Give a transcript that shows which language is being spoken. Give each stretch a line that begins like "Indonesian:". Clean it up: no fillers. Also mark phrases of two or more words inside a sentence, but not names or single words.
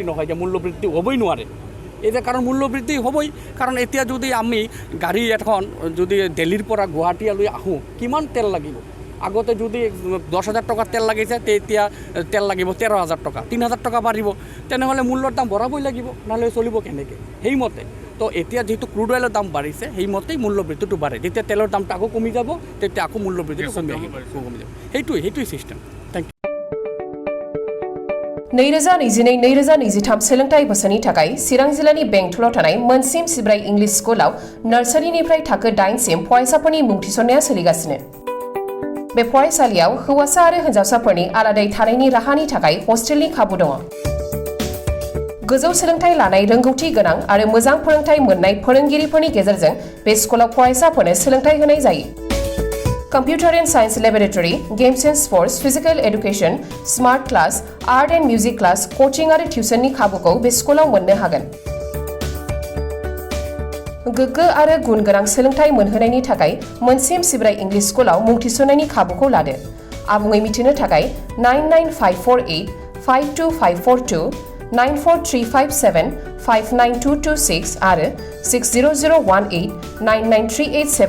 Assamese: নহয় যে মূল্যবৃদ্ধি হ'বই নোৱাৰে এতিয়া কাৰণ মূল্যবৃদ্ধি হ'বই কাৰণ এতিয়া যদি আমি গাড়ী এখন যদি দিল্লীৰ পৰা গুৱাহাটীলৈ আহোঁ কিমান তেল লাগিব আগতে যদি 10,000 টকাৰ তেল লাগিছে তেতিয়া তেল লাগিব 13,000 টকা 3,000 টকা বাঢ়িব তেনেহ'লে মূল্যৰ দাম বঢ়াবই লাগিব নহ'লে চলিব কেনেকৈ সেইমতে তো এতিয়া যিহেতু
English: crude oilৰ
Assamese: দাম বাঢ়িছে সেইমতেই মূল্যবৃদ্ধিটো বাঢ়ে যেতিয়া তেলৰ দামটো আকৌ কমি যাব তেতিয়া আকৌ মূল্যবৃদ্ধিটো কমি যাব সেইটোৱেই
English: system thank you
Bodo: 2022-2023 सोलोंथाइ बोसोरनि थाखाय चिरां जिल्लानि बेंटलाव थानाय मोनसिम सिब्राय इंलिश स्कुलाव नार्सारिनिफ्राय थाखो 8 सिम फरायसाफोरनि मुं थिसननाया सोलिगासिनो बे फरायसालियाव हौवासा आरो हिन्जावसाफोरनि आलादायै थानायनि राहानि थाखाय हस्टेलनि खाबु दङ गोजौ सोलोंथाइ लानाय रोंगौथि गोनां आरो मोजां फोरोंथाइ मोननाय फोरोंगिरिफोरनि गेजेरजों बे स्कुलाव फरायसाफोरनो सोलोंथाइ होनाय जायो
English: Computer and Science Laboratory, Games and Sports, Physical Education, Smart Class, Art and Music Class, Coaching
Bodo: आरो टिउसननि खाबुखौ बे स्कुलाव मोननो हागोन गोग्गो आरो गुन गोनां सोलोंथाइ मोनहोनायनि थाखाय मोनसिम सिब्राय इंलिश स्कुलाव मुं थिसननायनि खाबुखौ लादो आबुङै मिथिनो थाखाय 99548 52542 94357 59226 आरो 60018 99387